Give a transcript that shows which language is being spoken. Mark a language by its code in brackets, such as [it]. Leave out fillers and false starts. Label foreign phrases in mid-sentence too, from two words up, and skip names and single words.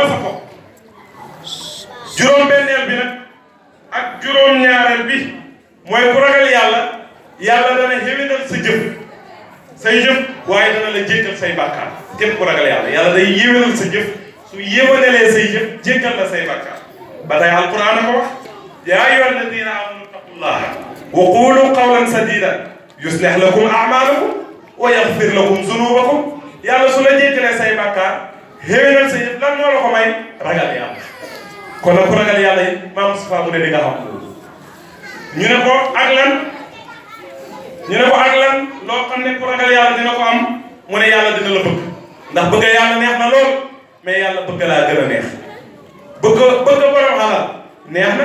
[wo] mës a foog juróom-benneel bi nag ak juróom-ñaareel bi mooy ku ragal yàlla yàlla dana xéwénal sa jëf say jëf waaye dana la jéggal say bàkkaar képp ku ragal yàlla yàlla day yéwénal sa jëf su yéwénalee say jëf jéggal la say bàkkaar ba tey alquran ko wax [ar] يا أيها الذين آمنوا اتقوا الله وقولوا قولا سديدا يصلح لكم أعمالكم ويغفر لكم ذنوبكم [wo] yàlla su la jéggalee say bàkkaar xéwénal sa jëf lan moo la ko may ragal yàlla kon nag ku ragal yàlla yi maam Moustapha mu ne di nga xam ñu ne ko ak lan loo xam ne ku ragal yàlla dina ko am mu ne yàlla dina la bëgg ndax bëgg yàlla neex na lool mais yàlla bëgg laa gën a neex bëgg borom xalal neex na